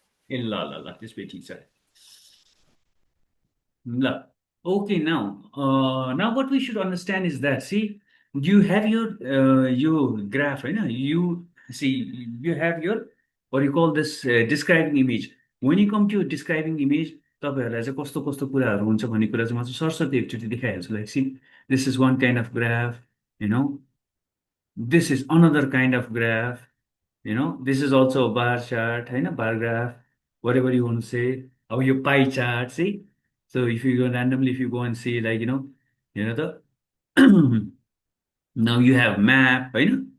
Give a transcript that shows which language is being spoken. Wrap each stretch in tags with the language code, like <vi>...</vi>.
<en>La, this way, teacher. La. Okay, now what we should understand is that, see, you have your graph, right? You see, you have your, what you call this, describing image. When you come to describing image,</en> <ne>तपाईँहरूलाई चाहिँ कस्तो कस्तो कुराहरू हुन्छ भन्ने कुरा चाहिँ म चाहिँ सरसर्ती एकचोटि देखाइहाल्छु.</ne> <en>Like, see, this is one kind of graph, you know, this is another kind of graph. This is also a bar chart, bar graph, whatever you want to say. Or your pie chart, see? So if you go randomly, if you go and see, like, the now you have map, right?</en>